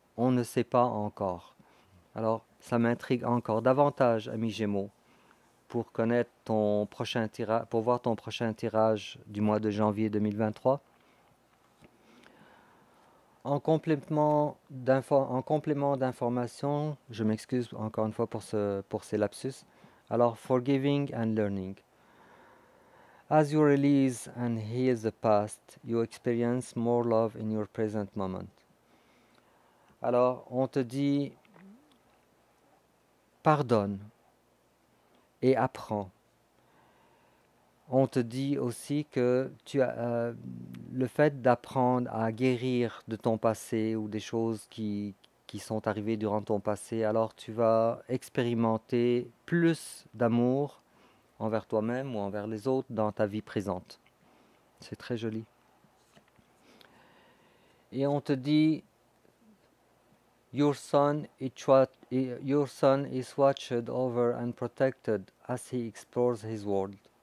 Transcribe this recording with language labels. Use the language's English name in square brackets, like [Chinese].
[French] On ne sait pas encore. Alors, ça m'intrigue encore davantage, ami Gémeaux, pour connaître ton prochain tirage, pour voir ton prochain tirage du mois de janvier 2023. en complément d'information, je m'excuse encore une fois pour ces lapsus. [English] Alors, forgiving and learning. As you release and heal the past, you experience more love in your present moment. [French] Alors, on te dit, pardonne et apprends. On te dit aussi que le fait d'apprendre à guérir de ton passé ou des choses qui sont arrivées durant ton passé, alors tu vas expérimenter plus d'amour envers toi-même ou envers les autres dans ta vie présente. C'est très joli. Et on te dit, [English] your son is watched over and protected as he explores his world.